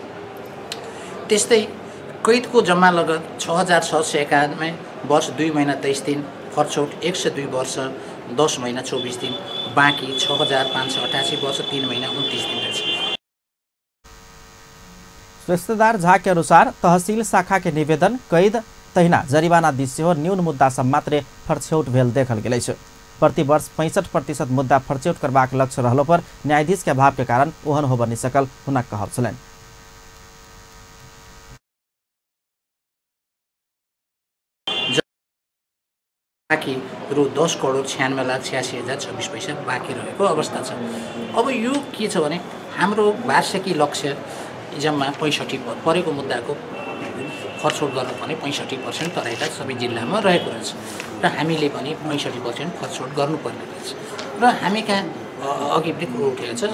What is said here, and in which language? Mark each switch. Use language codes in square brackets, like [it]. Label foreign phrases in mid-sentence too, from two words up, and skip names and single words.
[ne] त्यस्तै कैदको जम्मा लगत 6791 वर्ष 2 महिना 23 दिन, फर्चौट 102 वर्ष 10 महिना 24 दिन, बाँकी 6588 वर्ष 3 महिना 29 दिन रहेछ। [mai] श्रेष्ठदार झा के अनुसार तहसील शाखा के निवेदन कैद तहिना जरिवाना दिस सेहो न्यून मुद्दा सब मात्रै फर्चौट भेल देखल गेलै छ। प्रति वर्ष 65% मुद्दा फर्चौट करबाक लक्ष्य रहलो पर न्यायाधीश के अभाव के कारण ओहन हो बनी सकल हुनक कहब छलनि। [ne] बाँकी रु 10 करोड 96,86,026 पैसा बाँकी रहेको अवस्था छ। अब यो के छ भने हाम्रो वार्षिकी लक्ष्य जम्मा 65 परेको मुद्दाको फर्चौट गर्नुपर्ने 65% तराईका सबै जिल्लामा रहेको रहेछ र हामीले पनि 65% फर्चौट गर्नुपर्ने रहेछ र हामी कहाँ अघि पनि कुरो उठेको छ।